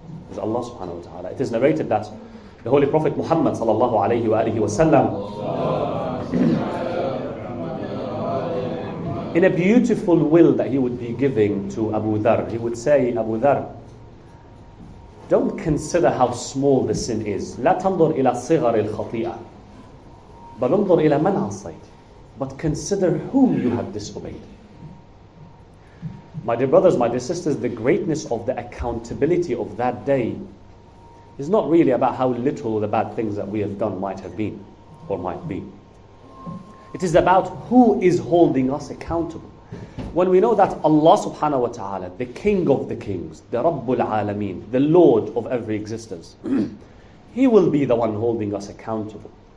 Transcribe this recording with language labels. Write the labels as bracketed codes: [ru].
[en] Is Allah subhanahu wa ta'ala. It is narrated that the Holy Prophet Muhammad sallallahu alayhi wa alihi wa sallam, in a beautiful will that he would be giving to Abu Dhar, he would say, Abu Dhar, don't consider how small the sin is. [ar] لا تنظر إلى صغر الخطيئة بل انظر إلى من عصيت. [en] But consider whom you have disobeyed. My dear brothers, my dear sisters, the greatness of the accountability of that day is not really about how little the bad things that we have done might have been or might be. It is about who is holding us accountable. When we know that Allah subhanahu wa ta'ala, the King of the Kings, the Rabbul Alameen, the Lord of every existence, He will be the one holding us accountable.